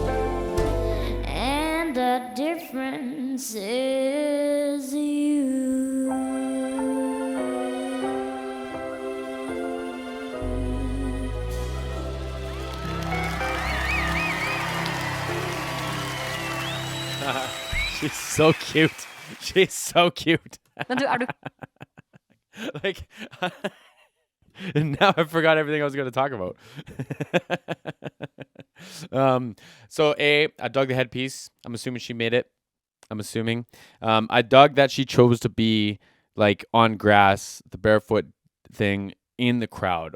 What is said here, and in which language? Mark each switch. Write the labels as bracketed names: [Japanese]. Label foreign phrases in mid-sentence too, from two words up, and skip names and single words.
[English] And the difference is you. She's so cute. She's so cute. [Norwegian] Men du, er du [English] Like, now I forgot everything I was going to talk about. So I dug the headpiece. I'm assuming she made it. I'm assuming. I dug that she chose to be like on grass, the barefoot thing in the crowd.